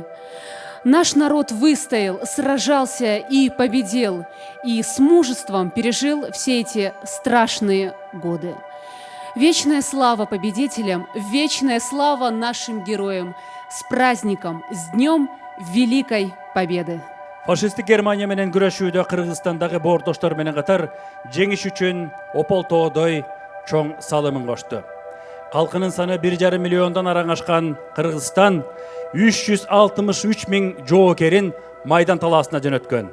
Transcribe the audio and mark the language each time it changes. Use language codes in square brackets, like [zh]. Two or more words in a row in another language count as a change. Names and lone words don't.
[ru] Наш народ выстоял, сражался и победил, и с мужеством пережил все эти страшные годы. Вечная слава победителям, вечная слава нашим героям. С праздником, с Днем Великой Победы! [ky] Фашистик Германия менен күрөшүүдө Кыргызстандагы боордоштор менен катар жеңиш үчүн опол тоодой чоң салымын кошту. Калкынын саны 1,5 миллиондон араң ашкан Кыргызстан 363 миң жоокерин майдан талаасына жөнөткөн.